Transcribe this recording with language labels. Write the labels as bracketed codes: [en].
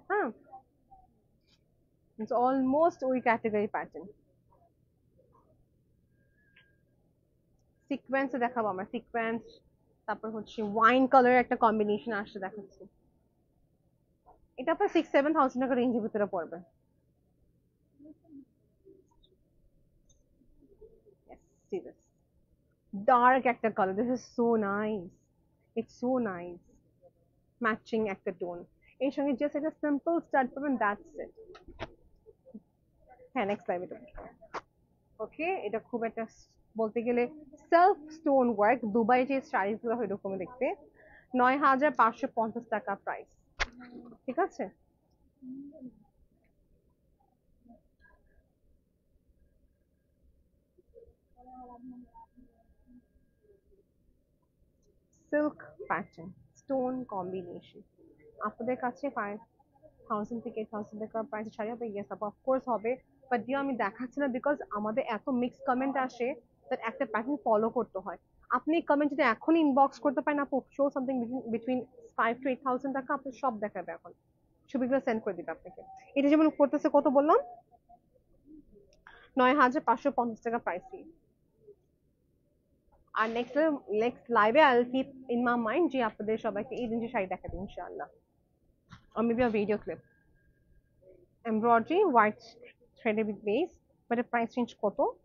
[en] হ্যাঁ, it's almost ওই category pattern. [bn] Sequence দেখাবো আমরা, সিকোয়েন্স। তারপর হচ্ছে ওয়াইন কালার একটা কম্বিনেশন আসছে, দেখাচ্ছি। এটা আপনার 6-7 থাউজেন্ড টাকা রেঞ্জের ভিতরে পড়বে। [en] see this dark একটা color. This is so nice. It's so nice. Matching একটা tone. [bn] এর সঙ্গে [en] just একটা simple stud পাবেন, that's it. [bn] হ্যাঁ, next slide এটা। ওকে, এটা খুব একটা বলতে গেলে সেলফ স্টোন ওয়ার্ক, দুবাই যে শাড়িগুলো হয় এরকম দেখতে। ৯,৫৫০ টাকা প্রাইস, ঠিক আছে। সিল্ক প্যাটার্ন স্টোন কম্বিনেশন, আপনাদের কাছে 5,000 থেকে 8,000 টাকা প্রাইস শাড়ি হবে? ইয়েস আপু, অফকোর্স হবে, বাট ডিও আমি দেখাচ্ছি না বিকজ আমাদের এত মিক্স কমেন্ট আসে দ্যাট একটা প্যাটার্ন ফলো করতে হয়। আপনি কমেন্ট যদি এখন ইনবক্স করতে পারেন আপু, [en] show something between 5 to 8,000 [bn] টাকা, আপনি সব দেখাবে এখন, ছবিগুলো সেন্ড করে দিবে আপনাকে। এটা যেমন করতেছে কত বললাম, ৯,৫৫০ টাকা প্রাইসই। আর নেক্সট লাইভে [en] I will keep in my mind [bn] যে আপনাদের সবাইকে এই জিনিসের শাড়ি দেখাবে ইনশাআল্লাহ, [en] or maybe a video clip. Embroidery white threaded with base, but the price range কত?